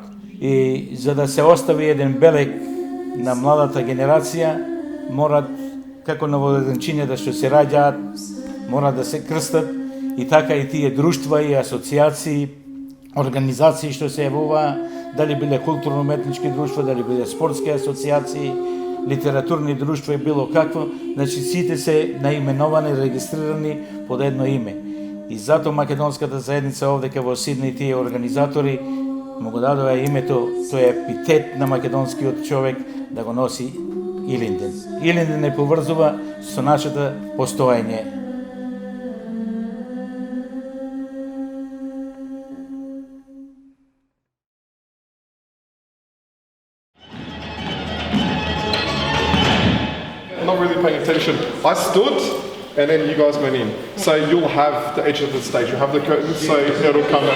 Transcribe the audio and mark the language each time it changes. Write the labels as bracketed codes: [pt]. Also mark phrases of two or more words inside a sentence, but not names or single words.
[mk] И за да се остави еден белег на младата генерација, морат, како новозачинета што се раѓаат, мора да се крстат, и така и тие друштва и асоциации, организации што се јавуваа, дали биле културно-уметнички друштва, дали биле спортски асоциации, литературни друштва и било какво, значи сите се наименовани, регистрирани под едно име. И затоа македонската заедница овдека во Сиднеј, тие организатори му го дадоа името, тој е епитет на македонскиот човек да го носи Илинден. Илинден не поврзува со нашата постоење. [en] Not really paying attention. I stood and then you guys went in. So you'll have the edge of the stage, you'll have the curtain, so it'll come out.